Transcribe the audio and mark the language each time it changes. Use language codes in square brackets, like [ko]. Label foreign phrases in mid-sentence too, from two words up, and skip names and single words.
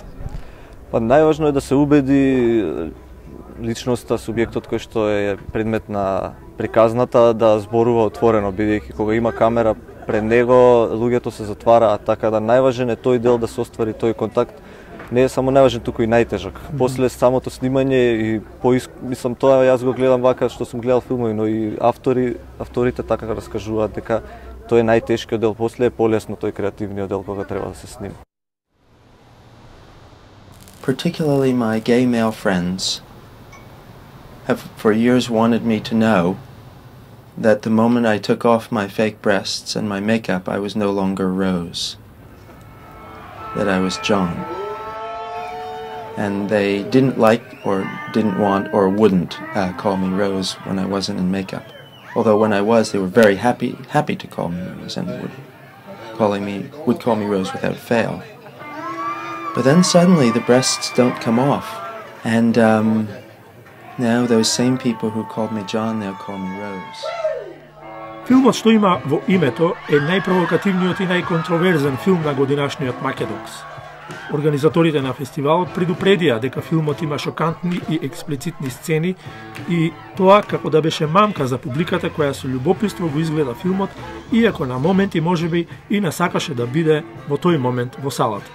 [mk] Па најважно е да се убеди личноста, субјектот кој што е предмет на приказната да зборува отворено, бидејќи кога има камера пред него, луѓето се затвараат, така да најважен е тој дел да се оствари тој контакт. Не е само најважен, туку и најтежак. После самото снимање и мислам тоа јас го гледам вака што сум гледал филмови, но и авторите така раскажуваат дека тој е најтешкиот дел, после е полесно тој креативниот дел кога треба да се снима. [en] Particularly my gay male friends have for years wanted me to know that the moment I took off my fake breasts and my makeup, I was no longer Rose, that I was John. And they didn't like or didn't want or wouldn't call me Rose when I wasn't in makeup. Although when I was, they were very happy to call me Rose and would call me Rose without fail. But then suddenly the breasts don't come off, and now those same people who called me John now call me Rose. [mk] Филмот што има во името е најпровокативниот и најконтроверзен филм на годинашниот Македокс. Организаторите на фестивалот предупредија дека филмот има шокантни и експлицитни сцени и тоа како да беше мамка за публиката која со љубопитство го изгледа филмот, иако на моменти можеби и не сакаше да биде во тој момент во салата.